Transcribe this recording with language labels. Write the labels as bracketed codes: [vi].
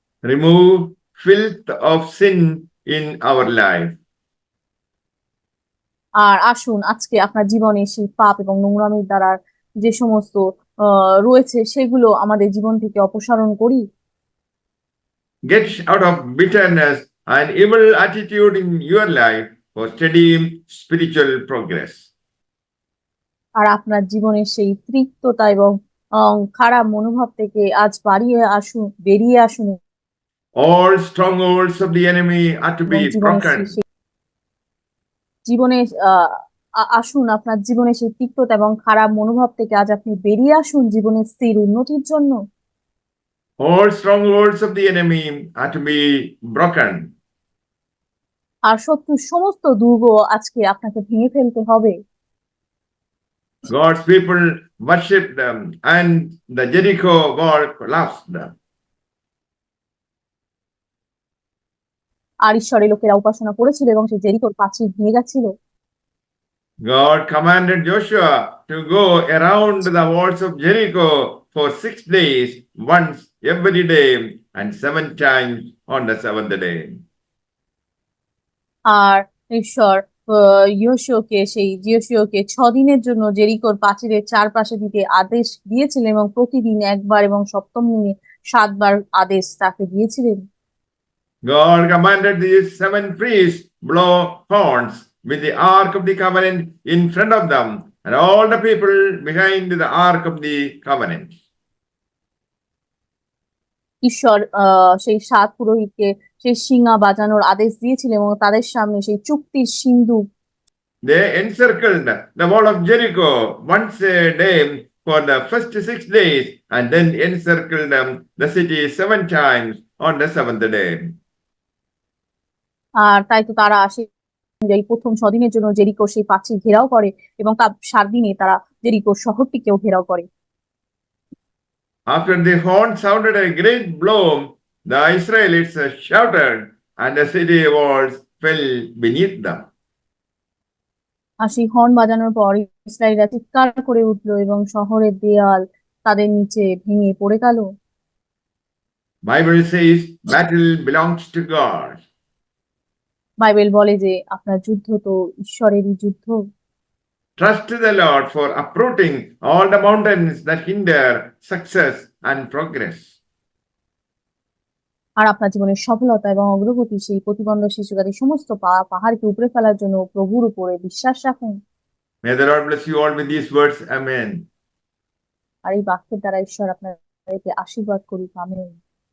[en] Remove filth of sin in our life. [bn] আর আসুন আজকে আপনার জীবনে সেই পাপ এবং নোংরামির দ্বারা যে সমস্ত রয়েছে সেগুলো আমাদের জীবন থেকে অপসারণ করি। [en] Get out of bitterness and evil attitude in your life for steady spiritual progress. [bn] আর আপনার জীবনের সেই তৃপ্ততা এবং খারাপ মনোভাব থেকে আজ বেরিয়ে আসুন [en] All strongholds of the enemy are to [bn] এবং [en] be broken. [bn] জীবনে আসুন আপনার জীবনে সেই তিক্ততা এবং খারাপ মনোভাব থেকে আজ আপনি বেরিয়ে আসুন জীবনের স্থির উন্নতির জন্য। [en] All strongholds of the enemy are to be broken. [bn] আর শত্রুর সমস্ত দুর্গ আজকে আপনাকে ভেঙে ফেলতে হবে। [en] God's people worshipped them and the Jericho wall collapsed. [bn] আর ঈশ্বরের লোকেরা উপাসনা করেছিল এবং সেই জেরিকোর প্রাচীর ভেঙে গেছিল। [en] God commanded Joshua to go around the walls of Jericho for 6 days, once every day, and 7 times on the seventh day. [bn] আর ঈশ্বর ইয়োশিওকে 6 দিনের জন্য জেরিকোর প্রাচীরের চারপাশে দিতে আদেশ দিয়েছিলেন এবং প্রতিদিন একবার এবং সপ্তম দিনে 7 বার আদেশ তাকে দিয়েছিলেন। [en] God commanded these 7 priests blow horns with the ark of the covenant in front of them, and all the people behind the ark of the covenant. [bn] ঈশ্বর সেই 7 পুরোহিতকে সেই শিঙা বাজানোর আদেশ দিয়েছিলেন এবং তাদের সামনে সেই চুক্তির সিন্দুক [en] They encircled the wall of Jericho once a day for the first 6 days, and then encircled the city 7 times on the seventh day. [bn] আর তাই তো তারা এই প্রথম 6 দিনের জন্য জেরিকো সেই প্রাচীর ঘেরাও করে এবং তার 7 দিনে তারা জেরিকো শহরটিকেও ঘেরাও করে। [en] After the horn sounded a great blow, the Israelites shouted, and the city walls fell beneath them. [bn] আর সেই হর্ন বাজানোর পর ইসরায়েলরা চিৎকার করে উঠলো এবং শহরের দেয়াল তাদের নিচে ভেঙে পড়ে গেল। [en] Bible says battle belongs to God. [bn] Bible বলে যে আপনার যুদ্ধ তো ঈশ্বরেরই যুদ্ধ। [en] Trust the Lord for uprooting all the mountains that hinder success and progress. [bn] আর আপনার জীবনের সফলতা এবং অগ্রগতি সেই প্রতিবন্ধক শিশুকারী সমস্ত পাহাড়কে উপড়ে ফেলার জন্য প্রভুর উপরে বিশ্বাস রাখুন। [en] May the Lord bless you all with these words. Amen. [bn] আর এই বাক্যের দ্বারা ঈশ্বর আপনাদেরকে আশীর্বাদ করুক। আমেন।